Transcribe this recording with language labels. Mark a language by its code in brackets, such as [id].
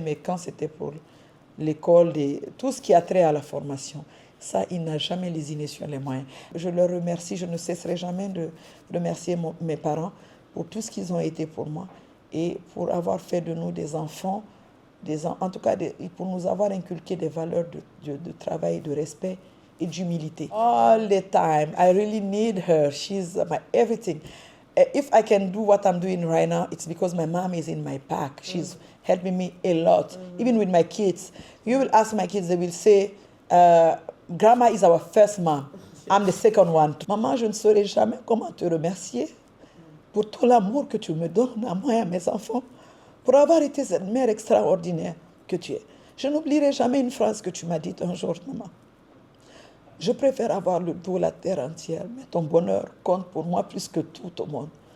[fr] Mais quand c'était pour l'école, tout ce qui a trait à la formation, ça, il n'a jamais lésiné sur les moyens. Je leur remercie, je ne cesserai jamais de remercier mes parents pour tout ce qu'ils ont été pour moi et pour avoir fait de nous des enfants, en tout cas pour nous avoir inculqué des valeurs de travail, de respect et d'humilité. [en] All the time, I really need her. She's my everything. If I can do what I'm doing right now, it's because my mom is in my back. She's helping me a lot, even with my kids. You will ask my kids, they will say, Grandma is our first mom. I'm the second one. [fr] Maman, je ne saurais jamais comment te remercier pour tout l'amour que tu me donnes à moi et à mes enfants, pour avoir été cette mère extraordinaire que tu es. Je n'oublierai jamais une phrase que tu m'as dite un jour, maman. Je préfère avoir le dos, la terre entière, mais ton bonheur compte pour moi plus que tout au monde.